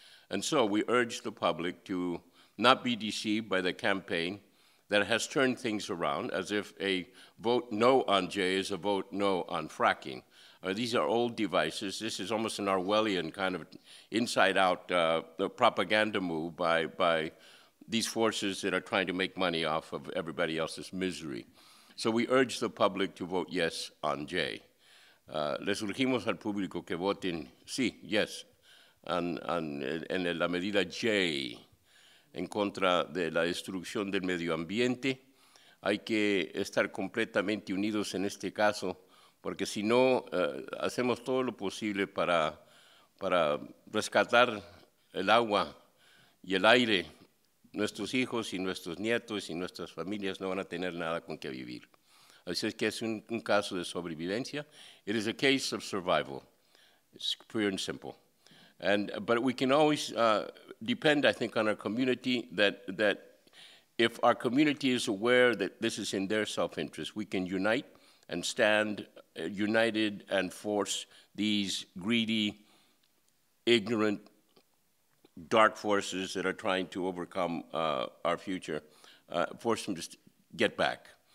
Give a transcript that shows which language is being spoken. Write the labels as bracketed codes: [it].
[en] And so we urge the public to not be deceived by the campaign that has turned things around as if a vote no on Jay is a vote no on fracking. These are old devices. This is almost an Orwellian kind of inside-out propaganda move by these forces that are trying to make money off of everybody else's misery. So we urge the public to vote yes on Jay. [es] Les urgimos al público que voten sí, yes, en la medida J, en contra de la destrucción del medio ambiente. Hay que estar completamente unidos en este caso, porque si no, hacemos todo lo posible para rescatar el agua y el aire. Nuestros hijos y nuestros nietos y nuestras familias no van a tener nada con que vivir. Así es que es un caso de sobrevivencia. [en] It is a case of survival. It's pure and simple. But we can always depend, I think, on our community that if our community is aware that this is in their self-interest, we can unite and stand united and force these greedy, ignorant, dark forces that are trying to overcome our future, force them to get back.